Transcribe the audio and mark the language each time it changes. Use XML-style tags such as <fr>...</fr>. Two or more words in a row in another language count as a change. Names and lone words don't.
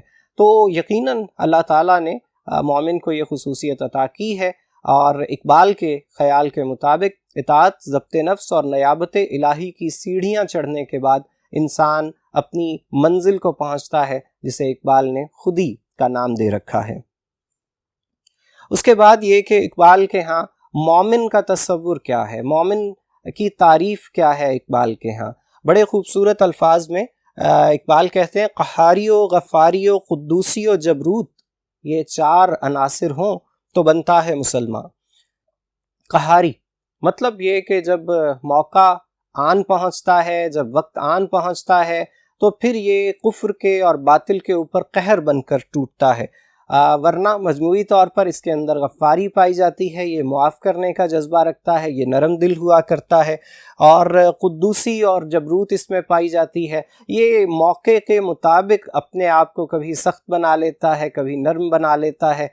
<ur>تو یقیناً اللہ تعالیٰ نے مومن کو یہ خصوصیت عطا کی ہے، اور اقبال کے خیال کے مطابق اطاعت، ضبط نفس اور نیابت الہی کی سیڑھیاں چڑھنے کے بعد انسان اپنی منزل کو پہنچتا ہے، جسے اقبال نے خودی کا نام دے رکھا ہے۔ اس کے بعد یہ کہ اقبال کے ہاں مومن کا تصور کیا ہے، مومن کی تعریف کیا ہے اقبال کے ہاں۔ بڑے خوبصورت الفاظ میں اقبال کہتے ہیں قہاری و غفاری و قدوسی و جبروت، یہ چار عناصر ہوں تو بنتا ہے مسلمان۔ قہاری مطلب یہ کہ جب موقع آن پہنچتا ہے، جب وقت آن پہنچتا ہے تو پھر یہ کفر کے اور باطل کے اوپر قہر بن کر ٹوٹتا ہے، ورنہ مجموعی طور پر اس کے اندر غفاری پائی جاتی ہے، یہ معاف کرنے کا جذبہ رکھتا ہے، یہ نرم دل ہوا کرتا ہے، اور قدوسی اور جبروت اس میں پائی جاتی ہے، یہ موقع کے مطابق اپنے آپ کو کبھی سخت بنا لیتا ہے، کبھی نرم بنا لیتا ہے۔</ur>